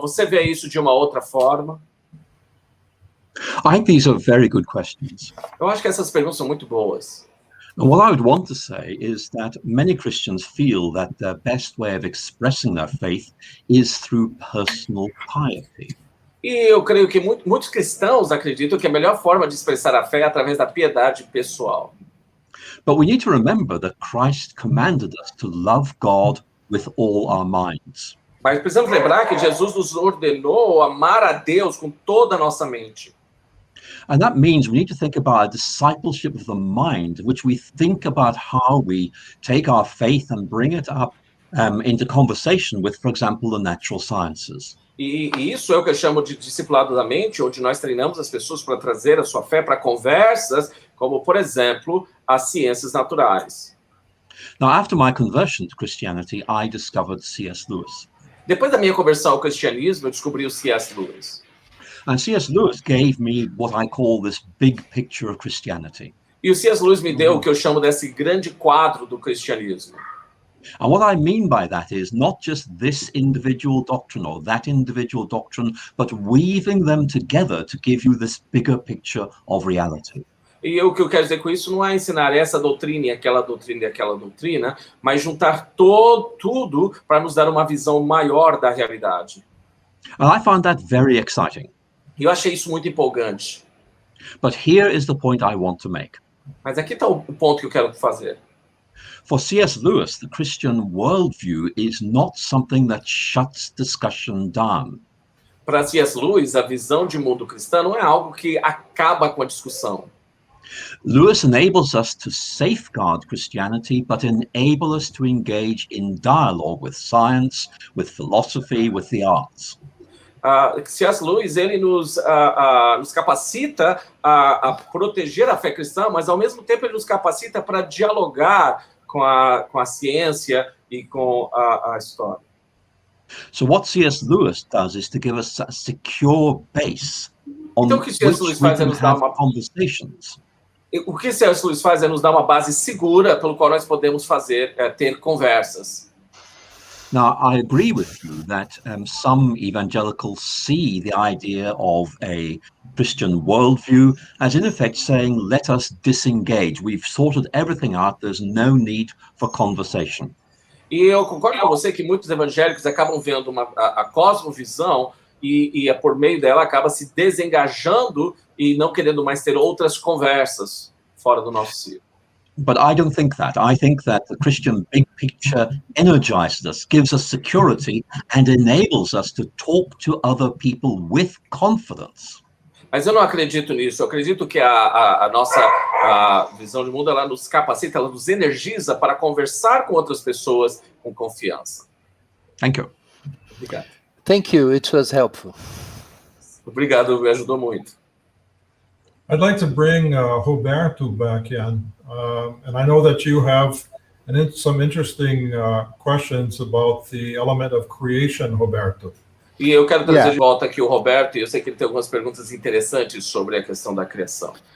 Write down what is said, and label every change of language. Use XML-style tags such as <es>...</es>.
<pt>Você vê isso de uma outra forma?</pt> <en>I think these are very good questions.</en> <pt>Eu acho que essas perguntas são muito boas.</pt> <en>And what I would want to say is that many Christians feel that the best way of expressing their faith is through personal piety.</en> <pt>E eu creio que muitos cristãos acreditam que a melhor forma de expressar a fé é através da piedade pessoal.</pt> <en>But we need to remember that Christ commanded us to love God with all our minds.</en> <pt>Mas precisamos lembrar que Jesus nos ordenou amar a Deus com toda a nossa mente.</pt> <en>And that means we need to think about a discipleship of the mind, which we think about how we take our faith and bring it up into conversation with, for example, the natural sciences.</en> <pt>E isso é o que eu chamo de discipulado da mente, onde nós treinamos as pessoas para trazer a sua fé para conversas, como, por exemplo, as ciências naturais.</pt> <en>Now, after my conversion to Christianity, I discovered C.S. Lewis.</en> <pt>Depois da minha conversão ao cristianismo, eu descobri o C.S. Lewis.</pt> <en>And C.S. Lewis gave me what I call this big picture of Christianity.</en> <pt>E o C.S. Lewis me deu o que eu chamo desse grande quadro do cristianismo.</pt> <en>And what I mean by that is not just this individual doctrine or that individual doctrine, but weaving them together to give you this bigger picture of reality.</en> <pt>E o que eu quero dizer com isso não é ensinar essa doutrina e aquela doutrina e aquela doutrina, mas juntar tudo para nos dar uma visão maior da realidade.</pt> <en>And I found that very exciting.</en> <pt>E eu achei isso muito empolgante.</pt> <en>But here is the point I want to make.</en> <pt>Mas aqui está o ponto que eu quero fazer.</pt> <en>For C.S. Lewis, the Christian worldview is not something that shuts discussion down.</en> <pt>Para C.S. Lewis, a visão de mundo cristã não é algo que acaba com a discussão.</pt> <en>Lewis enables us to safeguard Christianity, but enable us to engage in dialogue with science, with philosophy, with the arts.</en> <pt>C.S. Lewis, ele nos capacita a proteger a fé cristã, mas ao mesmo tempo ele nos capacita para dialogar com a ciência e com a história.</pt> <en>So what C.S. Lewis does is to give us a secure base on</en> <pt>Então, o que C.S. Lewis faz é nos dar uma</pt> <en>conversations.</en> <pt>O que C.S. Lewis faz é nos dar uma base segura pelo qual nós podemos ter conversas.</pt> <en>Now, I agree with you that some evangelicals see the idea of a Christian worldview as, in effect, saying, let us disengage. We've sorted everything out. There's no need for conversation.</en> <pt>E eu concordo com você que muitos evangélicos acabam vendo a cosmovisão e por meio dela acaba se desengajando e não querendo mais ter outras conversas fora do nosso círculo.</pt> <en>But I don't think that. I think that the Christian big picture energizes us, gives us security, and enables us to talk to other people with confidence.</en> <pt>Mas eu não acredito nisso. Eu acredito que a nossa visão de mundo, ela nos capacita, ela nos energiza para conversar com outras pessoas com confiança.</pt> <en>Thank you.</en> <pt>Obrigado.</pt> <en>Thank you. It was helpful.</en> <pt>Obrigado, me ajudou muito.</pt> <en>I'd like to bring Roberto back in, and I know that you have some interesting questions about the element of creation, Roberto.</en> <pt>E eu quero trazer de volta aqui o Roberto, e eu sei que ele tem algumas perguntas interessantes sobre a questão da criação.</pt>